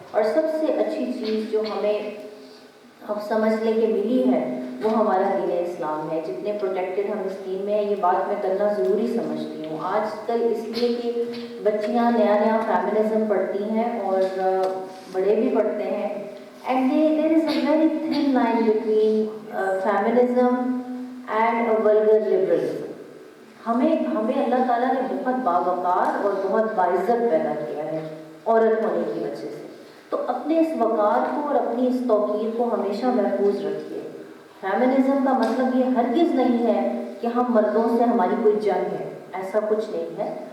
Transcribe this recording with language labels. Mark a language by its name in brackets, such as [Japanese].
[Urdu] اور سب سے اچھی چیز جو ہمیں اب سمجھ لیں کہ ملی ہے وہ ہمارا دین اسلام ہے. جتنے پروٹیکٹڈ ہم اس دین میں ہیں, یہ بات میں کرنا ضروری سمجھتی ہوں. آج کل اس لیے کہ بچیاں نیا فیمنزم پڑھتی ہیں اور بڑے بھی پڑھتے ہیں. [English] And there is a very thin line between feminism and a vulgar liberalism. [Urdu] ہمیں اللہ تعالیٰ نے بہت باوقار اور بہت باعزت پیدا کیا ہے عورت ہونے کی وجہ سے. تو اپنے اس وقار کو اور اپنی اس توقیر کو ہمیشہ محفوظ رکھیے. فیمنزم کا مطلب یہ ہرگز نہیں ہے کہ ہم مردوں سے ہماری کوئی جنگ ہے, ایسا کچھ نہیں ہے.